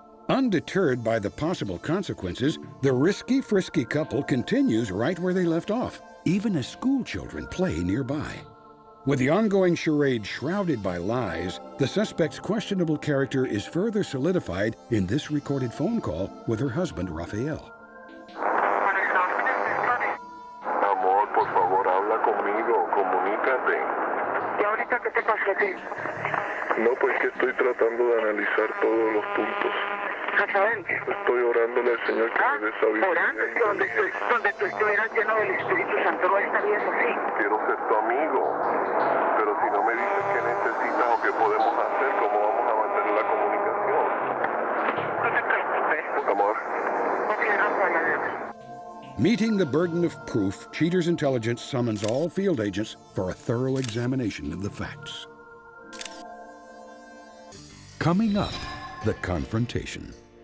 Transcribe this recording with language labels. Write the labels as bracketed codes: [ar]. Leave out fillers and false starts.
[en] Undeterred by the possible consequences, the risky, frisky couple continues right where they left off, even as school children play nearby. With the ongoing charade shrouded by lies, the suspect's questionable character is further solidified in this recorded phone call with her husband, Rafael. [es] Amor, por favor, habla conmigo, comunícate. ¿Y ahorita qué te pasa a ti? No, pues que estoy tratando de analizar todos los puntos. Rafael. Estoy orándole al Señor que me dé sabiduría. Orando, donde tú estuvieras lleno del Espíritu Santo, no estarías así. Quiero ser tu amigo, pero si no me dices qué necesitas o qué podemos hacer, ¿cómo vamos a mantener la comunicación? No te preocupes. Amor. Ok, Rafael. [en] Meeting the burden of proof, Cheater's intelligence summons all field agents for a thorough examination of the facts. Coming up, the confrontation.